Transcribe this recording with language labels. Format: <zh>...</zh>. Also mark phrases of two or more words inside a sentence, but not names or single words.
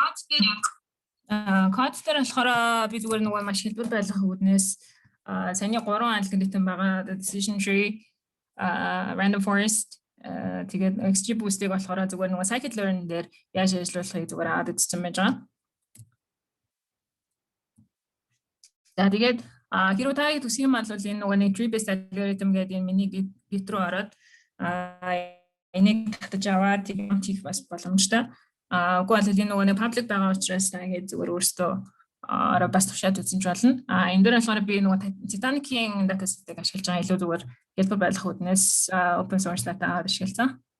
<mn>болохоор би зүгээр нөгөө маш хэлбэр байлгах үүднээс саяны 3 алгоритм байгаа.</mn> <en>Decision tree, random forest</en> <mn>тэгээд XGBoost-ийг болохоор зүгээр нөгөө scikit learn дээр яаж ажиллуулахыг зүгээр аваад үзсэн байж байгаа. За тэгээд хэрвээ та төсөх юм бол энэ нөгөө нэг</mn> <en>tree based algorithm</en> <mn>гэдэг энэ миний git руу ороод энийг татаж аваад тэгээд хийх бас боломжтой. Үгүй бол энэ нөгөө нэг public байгаа учраас тэгээд зүгээр өөртөө бас тушаад үзэж болно. Энэ дээр болохоор би нөгөө Titanic-ийн датасетыг ашиглаж байгаа илүү зүгээр хэлбэр байлгах үүднээс</mn> <en>open source data</en> <mn>аваад ашигласан.</mn>